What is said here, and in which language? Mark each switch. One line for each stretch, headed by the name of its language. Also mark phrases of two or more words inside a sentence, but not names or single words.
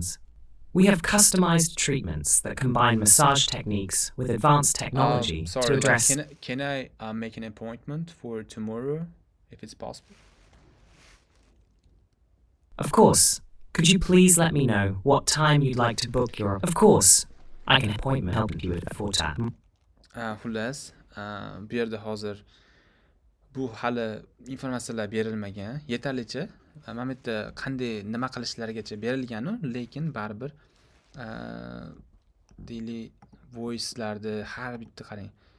English: We have customized treatments that combine massage techniques with advanced technology to sorry, address. can I make an appointment for tomorrow if it's possible? Of course. Could you please let me know what time you'd like to book your... Of course. I can appointment help you with before time.
Uzbek: Xullas, bu yerda hozir bu hali informatsiyalar berilmagan, yetarlicha mana bu yerda qanday nima qilishlarigacha berilgan-u, lekin baribir deylik voice'larda har bitta qarang.